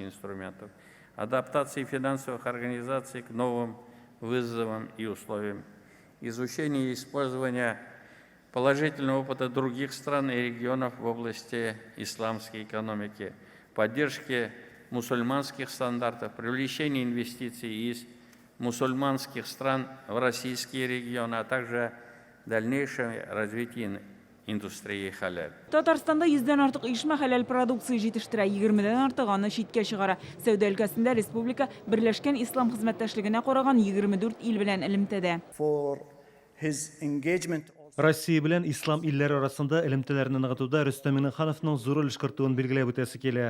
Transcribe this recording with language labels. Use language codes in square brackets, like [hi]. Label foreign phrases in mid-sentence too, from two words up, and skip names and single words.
[ru] инструментов, адаптации финансовых организаций к новым вызовам и условиям, изучение и использование положительного опыта других стран и регионов в области исламской экономики, поддержки мусульманских стандартов, привлечение инвестиций из мусульманских стран в российские регионы, а также дальнейшее развитие индустрии халал. [tt] Татарстанда 100-дән артык оешма хәләл продукция җитештерә, 20-дән артык аны читкә чыгара. Сәүдә өлкәсендә республика Берләшкән ислам хезмәттәшлегенә караган 24 ил белән элемтәдә. Россия белән ислам илләре арасында элемтәләрне ныгытуда Рөстәм Миңнехановның зур өлеш кертүен билгеләп үтәсе килә.